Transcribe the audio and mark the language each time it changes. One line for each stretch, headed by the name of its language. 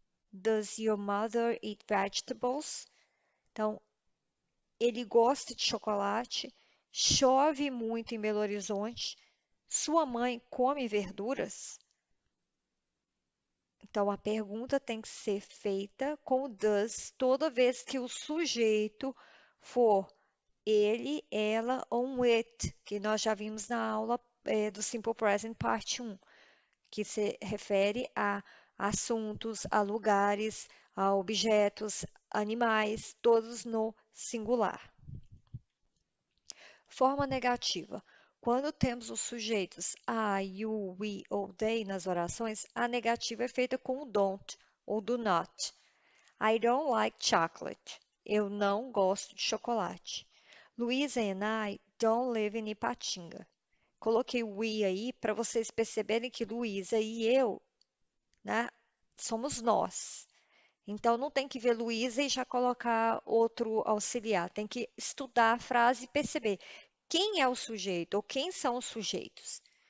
English: Does your mother eat vegetables?
Portuguese: Então, ele gosta de chocolate, chove muito em Belo Horizonte, sua mãe come verduras? Então, a pergunta tem que ser feita com o does toda vez que o sujeito for ele, ela ou um it, que nós já vimos na aula do Simple Present Parte 1, que se refere a assuntos, a lugares, a objetos, animais, todos no singular. Forma negativa. Quando temos os sujeitos I, you, we ou they nas orações, a negativa é feita com o don't ou do not.
English: I don't like chocolate.
Portuguese: Eu não gosto de chocolate.
English: Luísa and I don't live in Ipatinga.
Portuguese: Coloquei o we aí para vocês perceberem que Luísa e eu, né, somos nós. Então, não tem que ver Luísa e já colocar outro auxiliar. Tem que estudar a frase e perceber quem é o sujeito ou quem são os sujeitos.